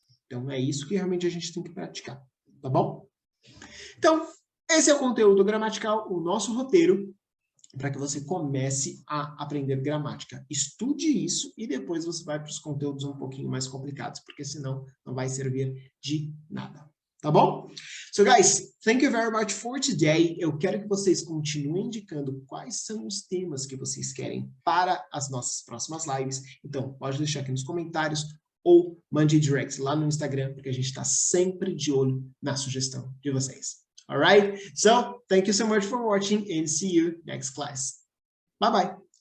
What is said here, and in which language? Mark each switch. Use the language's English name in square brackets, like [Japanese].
[Portuguese] Então, é isso que realmente a gente tem que praticar, tá bom? Então, esse é o conteúdo gramatical, o nosso roteiro, para que você comece a aprender gramática. Estude isso e depois você vai para os conteúdos um pouquinho mais complicados, porque senão não vai servir de nada. Tá bom? [English] So, guys, thank you very much for today. [Portuguese] Eu quero que vocês continuem indicando quais são os temas que vocês querem para as nossas próximas lives. Então, pode deixar aqui nos comentários ou mande direct lá no Instagram, porque a gente está sempre de olho na sugestão de vocês. [English] All right? So, thank you so much for watching and see you next class. Bye-bye.